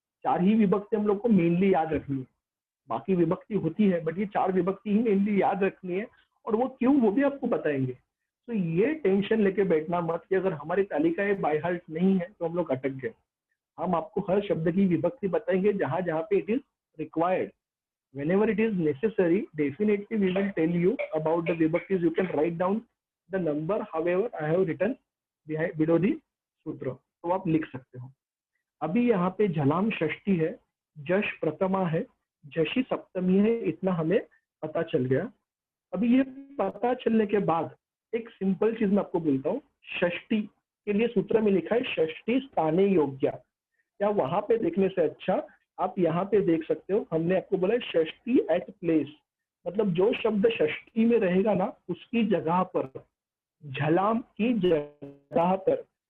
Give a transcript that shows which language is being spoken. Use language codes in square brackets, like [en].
[hi] 4 ही विभक्ति हम लोग को मेनली याद रखनी है, बाकी विभक्ति होती है बट ये 4 विभक्ति ही मेनली याद रखनी है, और वो क्यों वो भी आपको बताएंगे। तो ये टेंशन लेके बैठना मत कि अगर हमारी तालिकाएं बाय हार्ट नहीं है तो हम लोग अटक गए। हम आपको हर शब्द की विभक्ति बताएंगे जहां जहां पे [en] It is required. whenever it is necessary definitely we will tell you about the vibhaktis. You can write down the number however I have written behind below the सूत्र, [hi] तो आप लिख सकते हो। अभी यहाँ पे झलाम षष्ठी है, जश प्रथमा है, जशी सप्तमी है, इतना हमें पता चल गया। अभी ये पता चलने के बाद एक सिंपल चीज मैं आपको बोलता हूँ। षष्ठी के लिए सूत्र में लिखा है [sa] षष्ठी स्थाने योग्य, [hi] या वहां पे देखने से अच्छा आप यहाँ पे देख सकते हो, हमने आपको बोला षष्ठी एट प्लेस, मतलब जो शब्द षष्ठी में रहेगा ना उसकी जगह पर, झलाम की जगह पर।